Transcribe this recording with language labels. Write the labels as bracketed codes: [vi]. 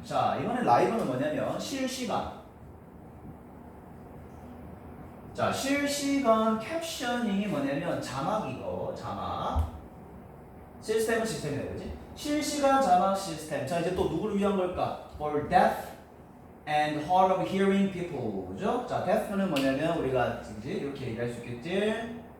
[ko] 자 이번에 라이브는 뭐냐면 실시간. 자, 실시간 캡셔닝이 뭐냐면 자막이고, 자막. 시스템은 시스템이다, 그지? 실시간 자막 시스템. 자, 이제 또 누구를 위한 걸까? [en] For deaf and hard of hearing people. [ko] 그죠? 자, deaf 는 뭐냐면 우리가 그지? 이렇게 얘기할 수 있겠지?